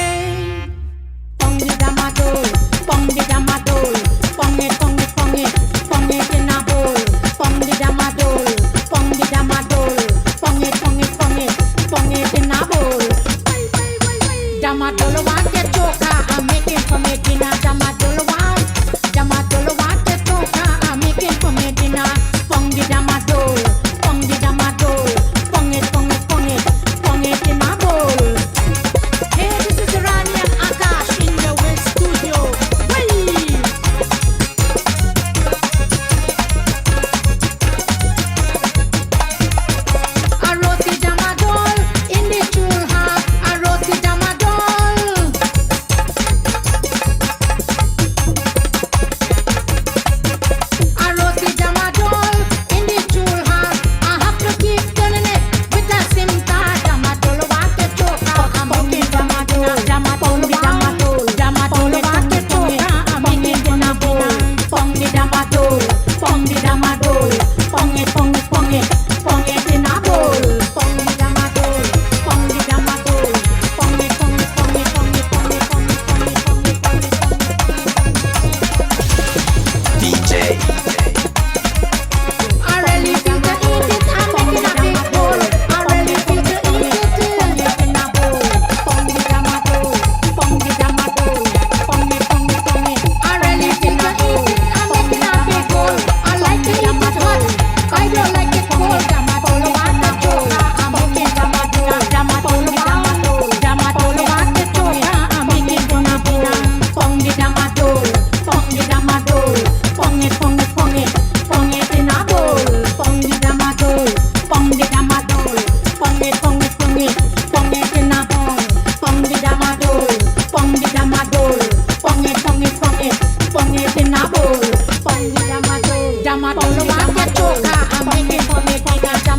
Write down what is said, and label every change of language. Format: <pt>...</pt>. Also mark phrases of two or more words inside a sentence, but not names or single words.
<bho>पोंगे डमाडोल, पोंगे डमाडोल, पोंगे पोंगे पोंगे पोंगे के ना बोल। पोंगे डमाडोल, पोंगे डमाडोल, पोंगे पोंगे पोंगे पोंगे के ना बोल। डमाडोलवा के चोखा</bho> <en>I'm making for me dinner.</en> <bho>डमाडोलवा, डमाडोलवा के चोखा</bho> <en>I'm making for me dinner.</en> <bho>पोंगे डमाडोल, पोंगे डमाडोल, पोंगे पोंगे पोंगे, पोंगे</bho> <en>in my bowl. Hey, this is Rani and Akash in the West Studio. Whee! A roti damadol in the chulha, a roti damadol. A roti damadol in the chulha. I have to keep turning it with a simta.</en> <bho>डमाडोलवा के चोखा,</bho> <en>I'm making damadol.</en> <bho>डमाडोल, डमाडोलवा के चोखा,</bho> <en>I'm making damadol.</en> <bho>पोंगे डमाडोल, पोंगे डमाडोल, पोंगे पोंगे पोंगे, पोंगे डमाडोल. पोंगे डमाडोल, पोंगे डमाडोल, पोंगे पोंगे पोंगे पोंगे पोंगे पोंगे पोंगे पोंगे पोंगे.</bho> <en>DJ. I really feel to eat it, I'm making a big bowl. I really feel to eat it, pongi in a bowl.</en> <bho>पोंगे डमाडोल, पोंगे डमाडोल, पोंगे पोंगे पोंगे.</bho> <en>I really feel to eat it, I'm making a big bowl. I like to eat it hot, I don't like it cold.</en> <bho>डमाडोलवा के चोखा,</bho> <en>I'm making damadol.</en> <bho>डमाडोल, डमाडोलवा के चोखा,</bho> <en>I'm making damadol.</en> <bho>पोंगे डमाडोल, पोंगे डमाडोल, पोंगे पोंगे पोंगे, पोंगे</bho> <en>in a bowl.</en> <bho>पोंगे डमाडोल, पोंगे डमाडोल, पोंगे पोंगे पोंगे, पोंगे</bho> <en>in a bowl.</en> <bho>पोंगे डमाडोल, पोंगे डमाडोल, पोंगे पोंगे पोंगे, पोंगे</bho> <en>in a bowl.</en> <bho>पोंगे डमाडोल, डमाडोलवा के चोखा,</bho> <en>I'm making for me.</en>